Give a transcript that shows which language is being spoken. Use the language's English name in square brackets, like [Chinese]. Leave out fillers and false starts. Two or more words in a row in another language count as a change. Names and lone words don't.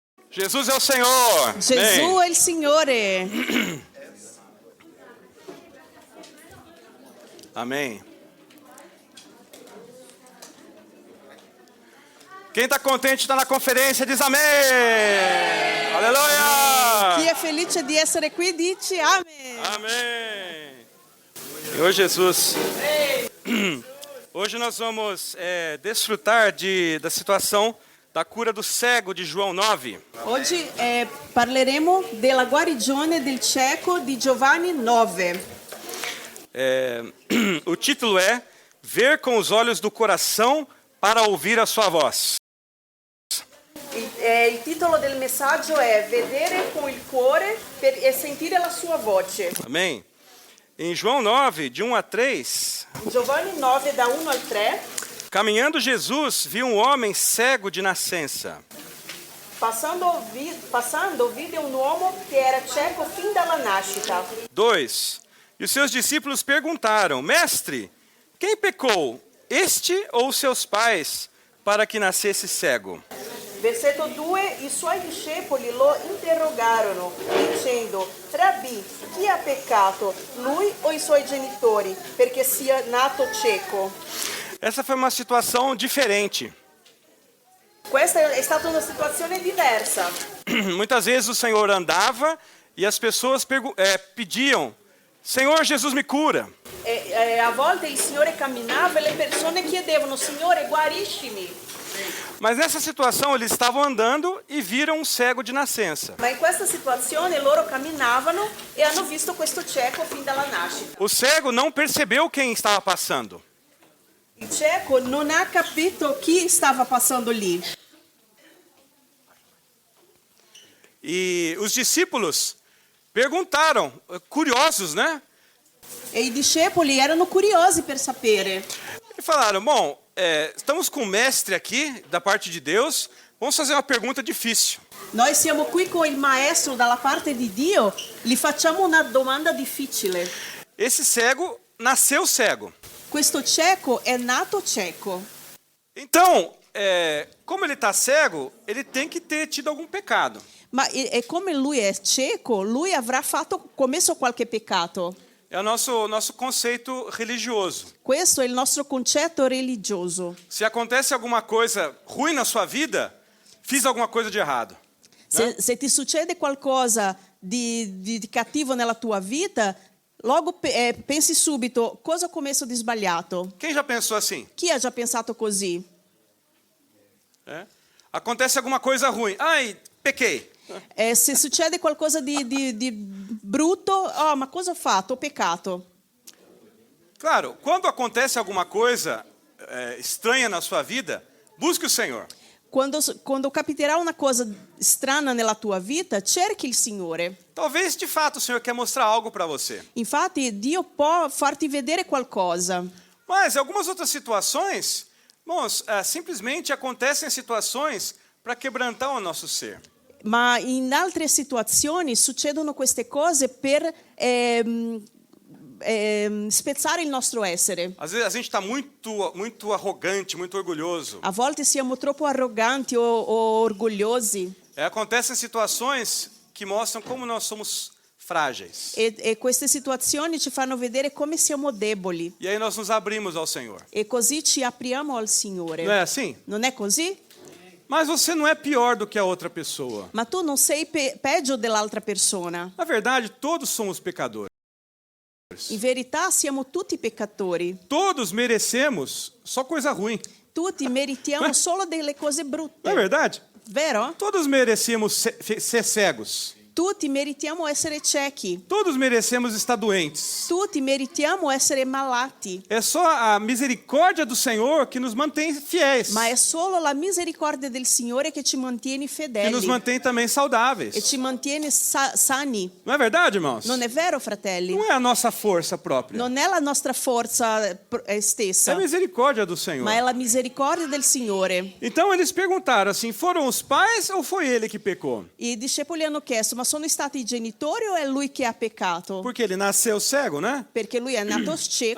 [Portuguese] Jesus é o Senhor. [Italian] Gesù è il Signore. [Portuguese] Amém. Quem está contente está na conferência, diz amém. Aleluia. [Italian] Chi è felice di essere qui dice Amen. [Portuguese] Amém. Senhor Jesus, hoje nós vamos desfrutar da situação da cura do cego de João 9. [Italian] Oggi parleremo della guarigione del cieco di Giovanni 9. [Portuguese] O título é Ver com os olhos do coração para ouvir a sua voz. [Italian] Il titolo del messaggio è Vedere con il cuore e sentire la sua voce. [Portuguese] Amém. Em João 9, de 1 a 3, [Italian] Giovanni 9 da 1 al 3. [Portuguese] caminhando Jesus viu um homem cego de nascença. [Italian] Passando vide un uomo che era cieco fin dalla nascita. 2. [Portuguese] E os seus discípulos perguntaram: Mestre, quem pecou, este ou seus pais, para que nascesse cego? [Italian] Versetto 2, i suoi discepoli lo interrogarono, dicendo: Rabbi, chi ha peccato, lui o i suoi genitori, perché sia nato cieco? [Portuguese] Essa foi uma situação diferente. [Italian] Questa è stata una situazione diversa. [Portuguese] Muitas vezes o Senhor andava e as pessoas pediam: Senhor, Jesus me cura. [Italian] A volte il Signore camminava e le persone chiedevano: Signore, guariscimi. [Portuguese] Mas nessa situação eles estavam andando e viram um cego de nascença. [Italian] Ma in questa situazione loro camminavano e hanno visto questo cieco fin dalla nascita. [Portuguese] O cego não percebeu quem estava passando. [Italian] Il cieco non ha capito chi stava passando lì. [Portuguese] E os discípulos perguntaram, curiosos, né? [Italian] E i discepoli erano curiosi per sapere. [Portuguese] E falaram: bom, estamos com o mestre aqui, da parte de Deus, vamos fazer uma pergunta difícil. [Italian] Noi siamo qui con il maestro dalla parte di Dio, gli facciamo una domanda difficile. [Portuguese] Esse cego nasceu cego. [Italian] Questo cieco è nato cieco. [Portuguese] Então, como ele está cego, ele tem que ter tido algum pecado. [Italian] Ma come lui è cieco, lui avrà commesso qualche peccato. [Portuguese] É o nosso conceito religioso. [Italian] Questo è il nostro concetto religioso. [Portuguese] Se acontece alguma coisa ruim na sua vida, fiz alguma coisa de errado. [Italian] Se ti succede qualcosa di cattivo nella tua vita, logo pensi subito: cosa ho commesso di sbagliato? [Portuguese] Quem já pensou assim? [Italian] Chi ha già pensato così? [Portuguese] Acontece alguma coisa ruim. Ai, pequei. [Italian] Se succede qualcosa di brutto, ma cosa ho fatto? Ho peccato. [Portuguese] Claro, quando acontece alguma coisa estranha na sua vida, busque o Senhor. [Italian] Quando capiterà una cosa strana nella tua vita, cerchi il Signore. [Portuguese] Talvez, de fato, o Senhor quer mostrar algo para você. [Italian] Infatti, Dio può farti vedere qualcosa. [Portuguese] Mas, em algumas outras situações, irmãos, simplesmente acontecem situações para quebrantar o nosso ser. [Italian] Ma in altre situazioni succedono queste cose per spezzare il nostro essere. [Portuguese] Às vezes a gente está muito arrogante, muito orgulhoso. [Italian] A volte siamo troppo arroganti o orgogliosi. [Portuguese] Acontecem situações que mostram como nós somos frágeis. [Italian] E queste situazioni ci fanno vedere come siamo deboli. [Portuguese] E aí nós nos abrimos ao Senhor. [Italian] E così ci apriamo al Signore. [Portuguese] Não é assim? [Italian] Non è così? [Portuguese] Mas você não é pior do que a outra pessoa. [Italian] Ma tu non sei peggio dell'altra persona. [Portuguese] Na verdade, todos somos pecadores. [Italian] In verità siamo tutti peccatori. [Portuguese] Todos merecemos só coisa ruim. [Italian] Tutti meritiamo solo delle cose brutte. [Portuguese] Não é verdade? [Italian] Vero? [Portuguese] Todos merecemos ser cegos. [Italian] Tutti meritiamo essere ciechi. [Portuguese] Todos merecemos estar doentes. [Italian] Tutti meritiamo essere malati. [Portuguese] É só a misericórdia do Senhor que nos mantém fiéis. [Italian] Ma è solo la misericordia del Signore che ci mantiene [Portuguese] Que [Italian] fedeli. [Portuguese] nos mantém também saudáveis. [Italian] E ci mantiene sani. [Portuguese] Não é verdade, irmãos? [Italian] Non è vero, fratelli? [Portuguese] Não é a nossa força própria. [Italian] Non è la nostra forza [Portuguese] É [Italian] stessa, [Portuguese] a misericórdia do Senhor. [Italian] ma è la misericordia del Signore. [Portuguese] Então eles perguntaram assim: foram os pais ou foi ele que pecou? [Italian] I discepoli hanno chiesto: ma sono stati i genitori o è lui che ha peccato? [Portuguese] Porque ele nasceu cego, né? [Italian] Perché lui è nato cieco.